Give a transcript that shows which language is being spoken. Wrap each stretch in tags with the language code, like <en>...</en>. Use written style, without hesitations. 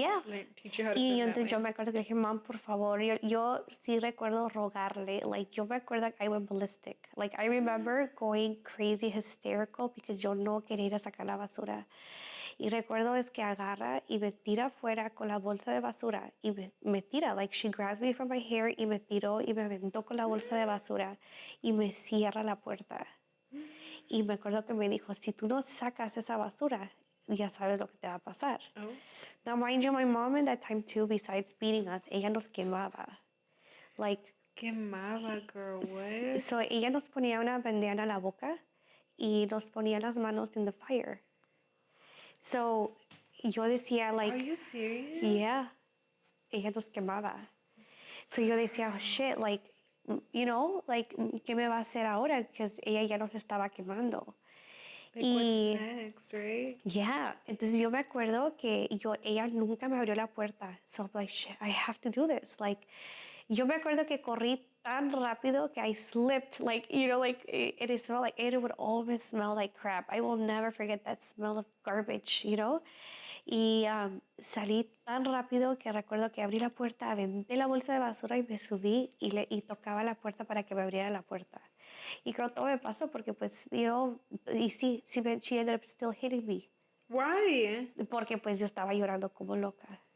<en>Yeah. Like teach you how to</en> <es>Y</es> <en>swim</en> <es>entonces yo</es> <en>way.</en> <es>me acuerdo que le dije, Mom, por favor, yo sí recuerdo rogarle. Like, yo me acuerdo que</es> <en>I went ballistic. Like, I remember going crazy, hysterical, because</en> <es>yo no quería ir a sacar la basura. Y recuerdo es que agarra y me tira afuera con la bolsa de basura. Y me tira, like,</es> <en>she grabs me from my hair</en> <es>y me tiró y me aventó con la bolsa de basura. Y me cierra la puerta. Y me acuerdo que me dijo, si tú no sacas esa basura, ya sabes lo que te va a pasar.</es> <en>Oh. Now, mind you, my mom in that time too, besides beating us,</en> <es>ella nos quemaba.</es> <en>Like, Quemaba, girl. What?</en> <es>so ella nos ponía una bandana en la boca y nos ponía las manos</es> <en>in the fire.</en> <es>So yo decía, like,</es> <en>Are you serious?</en> <es>yeah, ella nos quemaba. So yo decía,</es> <en>oh, shit, like, you know, like,</en> <es>¿qué me va a hacer ahora?</es> <en>Because</en> <es>ella ya nos estaba quemando.</es> <en>Like what's next, right?</en> <es>Yeah, entonces yo me acuerdo que ella nunca me abrió la puerta.</es> <en>So I'm like, shit, I have to do this. Like,</en> <es>yo me acuerdo que corrí tan rápido que</es> <en>I slipped, like, you know, like, it smelled like, it would always smell like crap. I will never forget that smell of garbage, you know?</en> <es>Y salí tan rápido que recuerdo que abrí la puerta, aventé la bolsa de basura y me subí y tocaba la puerta para que me abriera la puerta. Y creo que todo me pasó porque, pues,</es> <en>you know,</en> <es>y sí,</es> <en>she ended up still hitting me. Why?</en> <es>Porque, pues, yo estaba llorando como loca.</es>